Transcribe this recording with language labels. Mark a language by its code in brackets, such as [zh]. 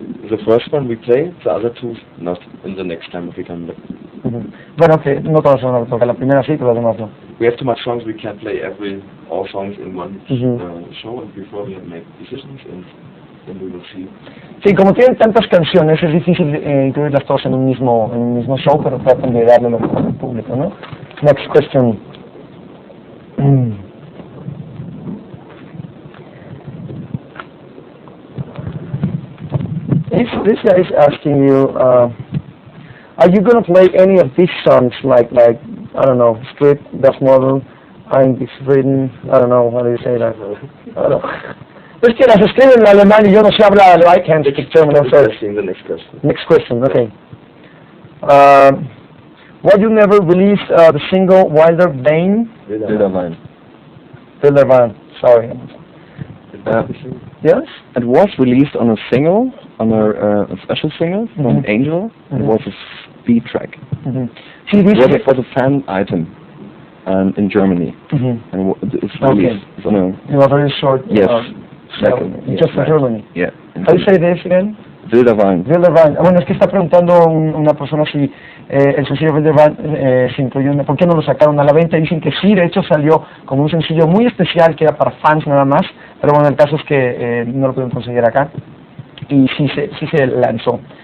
[en] The first one we play, the other two not in the next time if we come back. [es] Bueno, que no todas son a tocar, la primera sí, pero las demás no. [en] We have too much songs, we can't play all songs in one show, and before we make decisions, and we will see. [es] Sí, como tienen tantas canciones, es difícil incluirlas todas en un mismo show, pero tratan de darle lo mejor al público, ¿no? [en] Next question. This guy is asking you, are you going to play any of these songs, like I don't know, Street, Das Model, Ein Zufrieden, I don't know, how do you say that? I don't know. [es] Es que las escriben en alemán y yo no sé hablar, I can't speak German, I'm sorry. [en] The next question. Next question, okay. Why you never released the single Wilder Bane? Wilder Wein, sorry. Yes? It was released on a single, on a special single from Angel. It was a speed track. See, this it was a fan item in Germany. And it's released. Okay. It was very short. Yes. Just for Germany. Yeah. How do you say this again? Wilder Wein. Wilder Wein. [es] Bueno, es que está preguntando una persona si el sencillo Wilder Wein se incluyó, ¿por qué no lo sacaron a la venta? Dicen que sí, de hecho salió como un sencillo muy especial que era para fans nada más, pero bueno, el caso es que no lo pudieron conseguir acá y sí se lanzó.